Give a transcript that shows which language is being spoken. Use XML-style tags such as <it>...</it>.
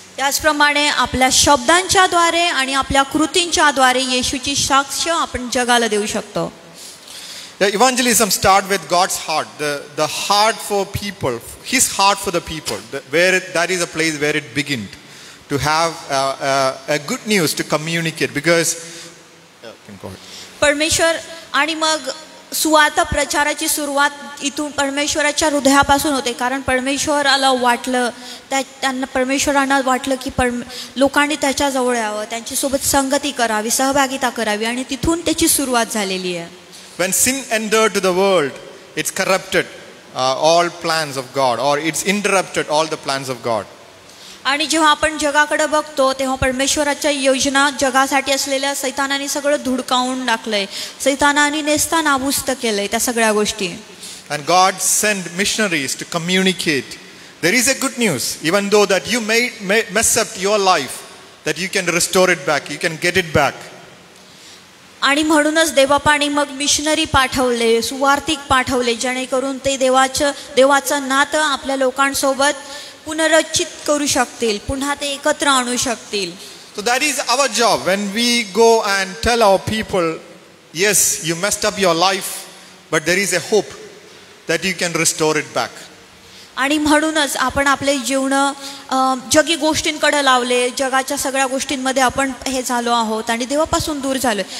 <mr>त्याचप्रमाणे आपल्या शब्दांच्याद्वारे आणि आपल्या कृतींच्या द्वारे येशूची साक्ष आपण जगाला देऊ शकतो.</mr> <en>The evangelism start with God's heart, the heart for people, his heart for the people, that is a place where it began to have a good news to communicate because</en> <mr>परमेश्वर आणि मग सुवार्ता प्रचाराची सुरुवात इथून परमेश्वराच्या हृदयापासून होते. कारण परमेश्वराला वाटलं, परमेश्वरांना वाटलं की लोकांनी त्याच्याजवळ यावं, त्यांच्यासोबत संगती करावी, सहभागिता करावी आणि तिथून त्याची सुरुवात झालेली आहे.</mr> <en>When sin entered to the world, it's corrupted all plans of God or it's interrupted all the plans of God.</en> <mr>आणि जेव्हा आपण जगाकडे बघतो तेव्हा परमेश्वराच्या योजना जगासाठी असलेल्या सैतानाने सगळं धुडकावून टाकलंय, सैतानाने नेस्तानाबूस्त केलंय त्या सगळ्या गोष्टी.</mr> <en>And God sent missionaries to communicate there is a good news, even though that you may mess up your life, that you can restore it back, you can get it back.</en> <mr>आणि म्हणूनच देवबापाने मग missionary पाठवले, सुवार्तिक पाठवले, जेणेकरून ते देवाचं नातं आपल्या लोकांसोबत पुनरुज्जीवित करू शकतील, पुन्हा ते एकत्र आणू शकतील.</mr> <en>So that is our job when we go and tell our people, yes, you messed up your life, but there is a hope that you can restore it back.</en> <mr>आणि म्हणूनच आपण आपले जीवन जगी गोष्टींकडे लावले, जगाच्या सगळ्या गोष्टींमध्ये आपण हे झालो आहोत आणि देवापासून दूर झालो.</mr>